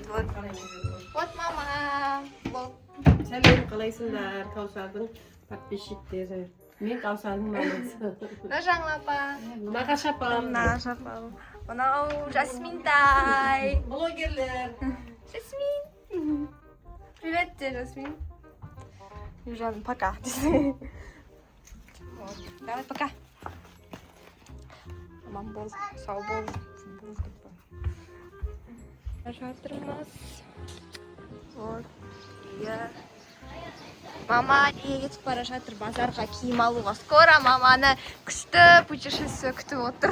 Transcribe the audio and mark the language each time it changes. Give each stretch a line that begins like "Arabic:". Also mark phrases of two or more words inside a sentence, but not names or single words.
Russian: Вот мама.
Kazakh: Сәлем, қалайсыңдар? Каусардың подписчиктері. Мен Каусардың мамасы. Нажаңла апа. Нағаш апам. Нағаш апам. Мынау Жасминтай. Блогерлер. Жасмин.
Russian: Привет тебе, Жасмин. Южан, пока. Давай, пока.
Kazakh: Аман бол, сау бол. Жатырмыз.
Russian: Вот. Я.
Kazakh: Мама кетіп бара жатыр базарға киім алуға. Скоро маманы күшті путешествие күтіп отыр.